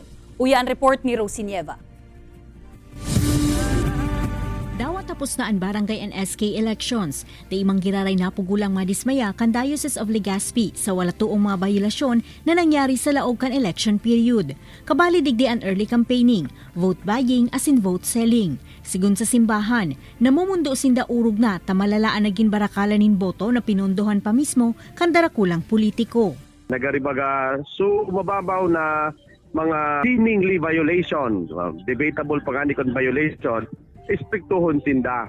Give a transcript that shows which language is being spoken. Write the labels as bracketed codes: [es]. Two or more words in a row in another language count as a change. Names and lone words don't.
[bik] Uya ang report ni Rosie Nieva. Dawat tapos na ang barangay [en] and SK elections. [bik] Di imang giraray na pugulang madismaya kan Diocese of Legazpi sa wala tuong mga bayolasyon na nangyari sa laog kan election period. Kabali digdi ang [en] early campaigning, vote buying as in vote selling. [bik] Sigun sa simbahan, namumundo sinda urog na tamalalaan naging barakalan nin boto na pinunduhan pa mismo kan darakulang politiko. Nagaribaga so mababaw na mga [en] seemingly violation, [bik] debatable pa nga ni kon violation, ispektuhon sinda.